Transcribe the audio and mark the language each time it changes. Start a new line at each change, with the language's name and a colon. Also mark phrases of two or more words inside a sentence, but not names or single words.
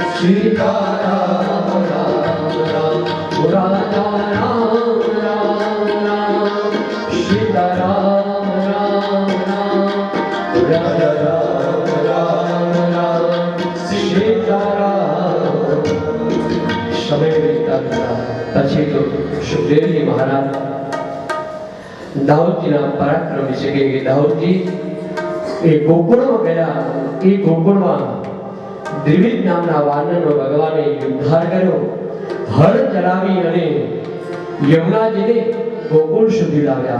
Hindi: सीताराम राम राम राजा राम राम राम सीताराम राम राम राजा राम राम राम सीताराम।
Gujarati: समय વીતતા પછી તો સુખદેવજી મહારાજ દાઉદજીના પરાક્રમ વિશે કહે કે દાઉદજી એ ગોકુળમાં ગયા, એ ગોકુળમાં દ્વિવિધ નામના વાનરનો ભગવાને ઉદ્ધાર કર્યો, હળ ચલાવી અને યમુનાજીને ગોકુળ સુધી લાવ્યા.